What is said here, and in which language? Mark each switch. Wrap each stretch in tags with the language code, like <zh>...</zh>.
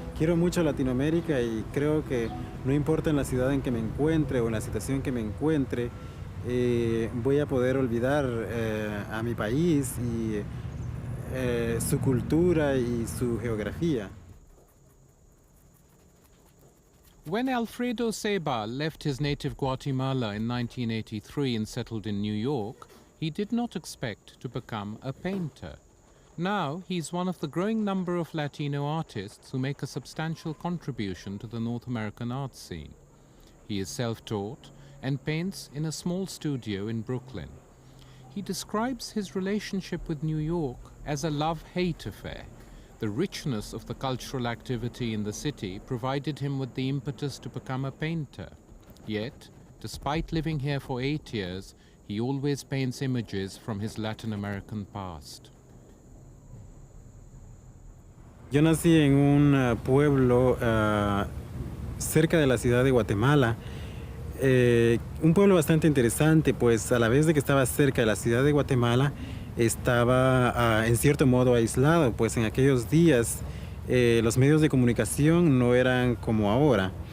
<es>Quiero mucho Latinoamérica y creo que no importa en la ciudad en que me encuentre o en la situación que me encuentre, voy a poder olvidar a mi país y su cultura y su geografía.</es> <en>When Alfredo Ceibal left his native Guatemala in 1983 and settled in New York, he did not expect to become a painter. Now he's one of the growing number of Latino artists who make a substantial contribution to the North American art scene. He is self-taught and paints in a small studio in Brooklyn. He describes his relationship with New York as a love-hate affair. The richness of the cultural activity in the city provided him with the impetus to become a painter. Yet, despite living here for 8 years, he always paints images from his Latin American past.</en> <es>Yo nací en un pueblo cerca de la ciudad de Guatemala. Un pueblo bastante interesante, pues a la vez de que estaba cerca de la ciudad de Guatemala, estaba en cierto modo aislado, pues en aquellos días los medios de comunicación no eran como ahora.</es>